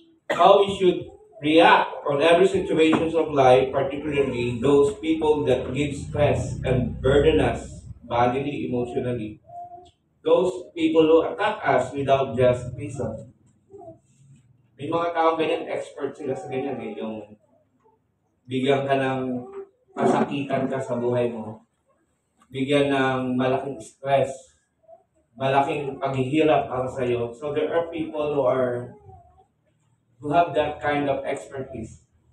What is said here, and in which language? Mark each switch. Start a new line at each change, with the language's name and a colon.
English: How we should react on every situations of life, particularly those people that give stress and burden us bodily, emotionally. Those people who attack us without just reason.
Filipino: May mga tao ganyan, expert sila sa ganyan eh, yung bigyan ka ng masakitan ka sa buhay mo, bigyan ng malaking stress, malaking paghihirap para sa iyo.
English: So there are people who have that kind of expertise.